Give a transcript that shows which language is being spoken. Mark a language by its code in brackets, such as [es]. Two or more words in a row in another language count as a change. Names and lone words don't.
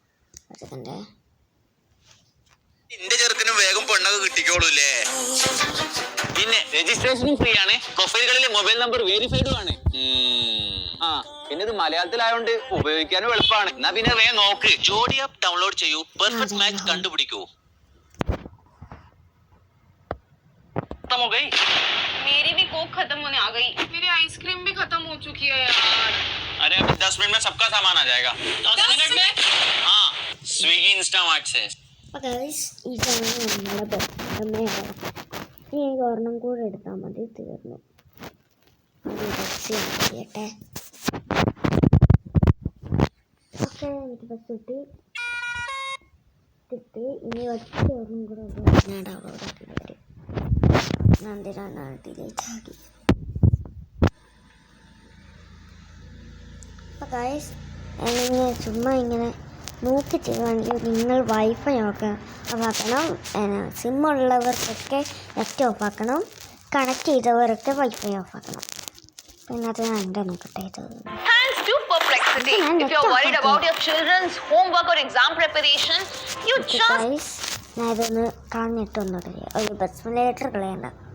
[ml] എന്റെ ചെറുക്കനും വേഗം പെണ്ണൊക്കെ കിട്ടിക്കോളൂല്ലേ. പിന്നെ രജിസ്ട്രേഷനും ഫ്രീ ആണ്. പ്രൊഫൈലുകളിലെ [en] mobile number [ml] വെരിഫൈഡും ആണ്. പിന്നെ ഇത് മലയാളത്തിലായോണ്ട് ഉപയോഗിക്കാനും എളുപ്പമാണ്. എന്നാ പിന്നെ വേഗം നോക്ക്. ജോഡി [en] app download [ml] ചെയ്യൂ. [en] perfect match [ml] കണ്ടുപിടിക്കൂ. [hi] मेरी भी कोक खत्म होने आ गई. मेरी आइसक्रीम भी खत्म हो चुकी है यार. अरे अभी 10 मिनट में सबका सामान आ जाएगा. 10 मिनट में? हाँ, स्विगी इंस्टामार्ट से. [ml] ഇതാണ് നമ്മുടെ ബസ്. ഈ ഒരെണ്ണം കൂടെ എടുത്താൽ മതി, തീർന്നു. അത് ചെയ്യട്ടെ. ഓക്കെ, എനിക്ക് ബസ് കിട്ടി. ഇനി ഒറ്റ ഒരെണ്ണം കൂടെ ഞാൻ ഡൗൺലോഡ് ആക്കി വരും. എന്തിനാണ് ഡിലീറ്റ് ആക്കി. അപ്പോൾ ഗൈസ്, ഇങ്ങനെ ചുമ്മാ ഇങ്ങനെ നോക്കി ചെയ്യുകയാണെങ്കിൽ നിങ്ങൾ വൈഫൈ ഓഫാക്കണം. സിമ്മുള്ളവർക്കൊക്കെ നെറ്റ് ഓഫാക്കണം. കണക്ട് ചെയ്തവരൊക്കെ വൈഫൈ ഓഫാക്കണം. പിന്നെ അത് ഞാൻ എൻ്റെ നോക്കട്ടെ. [en] Thanks to Perplexity. If you're worried about your children's homework or exam preparation, you just [ml] ഞാൻ ഇതൊന്ന് കളഞ്ഞിട്ടൊന്നും ഒരു ബെസ്മിലേറ്റർ കളയണ്ട.